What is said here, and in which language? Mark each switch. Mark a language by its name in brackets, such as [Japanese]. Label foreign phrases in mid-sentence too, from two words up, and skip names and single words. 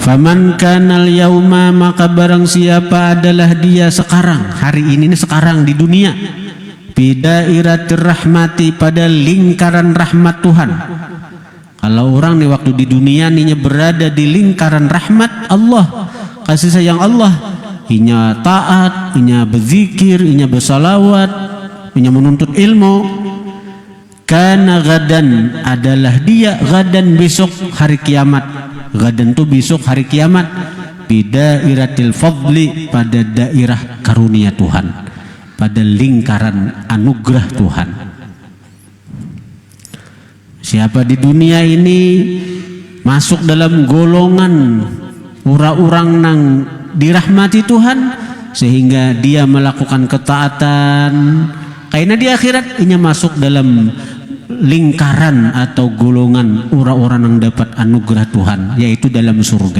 [Arabic] فمن كان اليوم, [Indonesian] maka barang siapa adalah dia sekarang, hari ini sekarang di dunia, [Arabic] بدائرة الرحمة, [Indonesian] pada lingkaran rahmat Tuhan. Kalau orang nih waktu di dunia nih berada di lingkaran rahmat Allah, kasih sayang Allah, [Banjar] inya taat, inya berzikir, inya bersalawat, inya menuntut ilmu, [Arabic] كان غدا, [Indonesian] adalah dia gadan besok hari kiamat. Gadan itu besok hari kiamat, [Arabic] بدائرة الفضل, [Indonesian] pada daerah karunia Tuhan, pada lingkaran anugerah Tuhan. Siapa di dunia ini masuk dalam golongan orang-orang nang dirahmati Tuhan, sehingga dia melakukan ketaatan, karena di akhirat ini masuk dalam lingkaran atau golongan orang-orang yang dapat anugerah Tuhan, yaitu dalam surga.